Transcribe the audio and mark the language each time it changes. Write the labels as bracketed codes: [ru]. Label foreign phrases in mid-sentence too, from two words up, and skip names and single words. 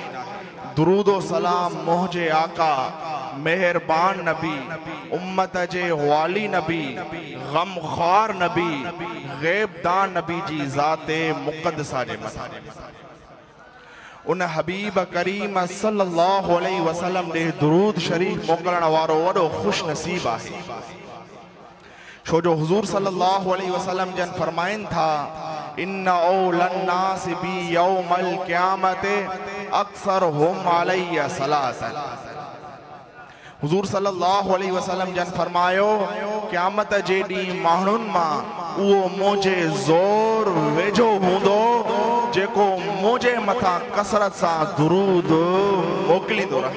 [sd] दुरूदो सलाम मुंहिंजे आका मेहरबान नबी, उम्मत जे वाली नबी, गमख़ार नबी, ग़ैबदान नबी जी ज़ाते मुक़द्दसा जे मथां। उन हबीब करीम [ar] صلى الله عليه وسلم [sd] ॾे दुरूद शरीफ मोकिलण वारो वॾो ख़ुश नसीब आहे। छो जो हुज़ूर [ar] صلى الله عليه وسلم [sd] जन फरमाइनि था, [ar] إن أولى الناس بي يوم القيامة أكثرهم علي صلاة. [sd] हुज़ूर [ar] صلى الله عليه وسلم [sd] जन फरमायो, क़यामत जे ॾींहुं माण्हुनि मां उहो मुंहिंजे ज़ोर वेझो हूंदो जेको मुझे मथा कसरत सा दुरूद मोकिलींदो रहे।